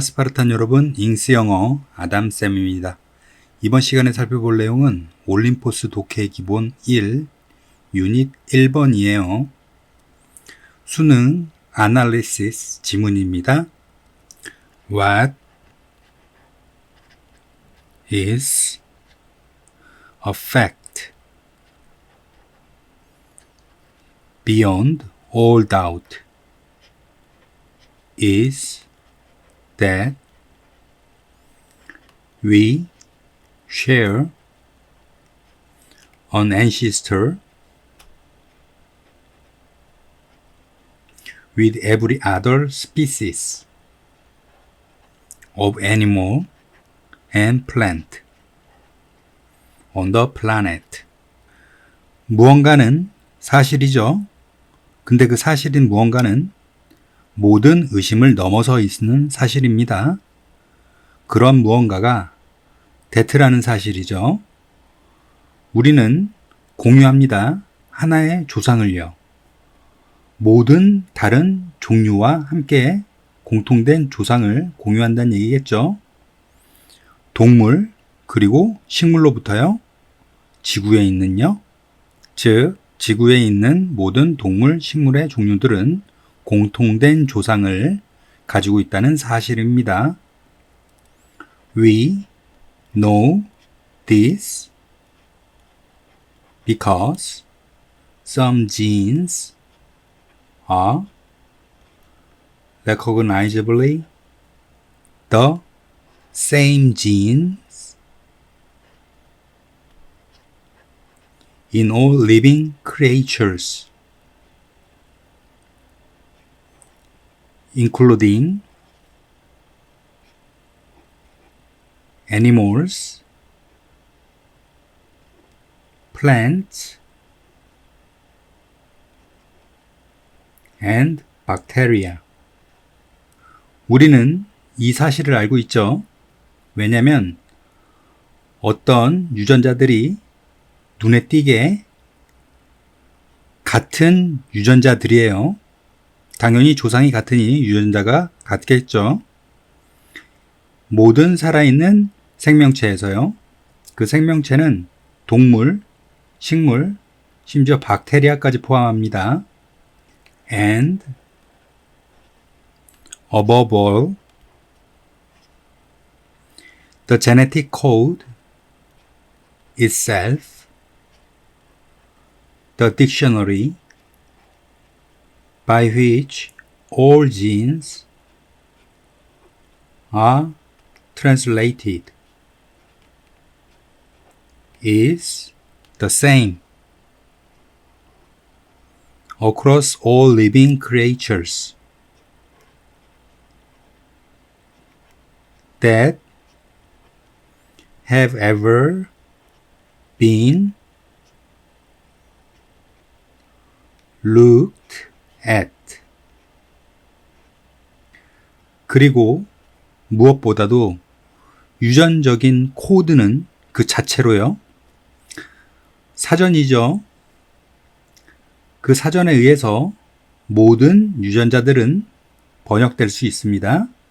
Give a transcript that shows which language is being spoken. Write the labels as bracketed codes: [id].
[ko] 스파르탄 여러분, 잉스 영어 아담쌤입니다. 이번 시간에 살펴볼 내용은 올림포스 독해 기본 1, 유닛 1번이에요. 수능 아날리시스 지문입니다. [en] What is a fact beyond all doubt is that we share an ancestor with every other species of animal and plant on the planet. [ko] 무언가는 사실이죠. 근데 그 사실인 무언가는 모든 의심을 넘어서 있는 사실입니다. 그런 무언가가 that라는 사실이죠. 우리는 공유합니다. 하나의 조상을요. 모든 다른 종류와 함께 공통된 조상을 공유한다는 얘기겠죠. 동물 그리고 식물로부터요. 지구에 있는요. 즉 지구에 있는 모든 동물, 식물의 종류들은 공통된 조상을 가지고 있다는 사실입니다. [en] We know this because some genes are recognizably the same genes in all living creatures, including animals, plants, and bacteria. [ko] 우리는 이 사실을 알고 있죠. 왜냐하면 어떤 유전자들이 눈에 띄게 같은 유전자들이에요. 당연히 조상이 같으니 유전자가 같겠죠. 모든 살아있는 생명체에서요. 그 생명체는 동물, 식물, 심지어 박테리아까지 포함합니다. [en] And above all, the genetic code itself, the dictionary by which all genes are translated, is the same across all living creatures that have ever been looked at. [ko] 그리고 무엇보다도 유전적인 코드는 그 자체로요. 사전이죠. 그 사전에 의해서 모든 유전자들은 번역될 수 있습니다.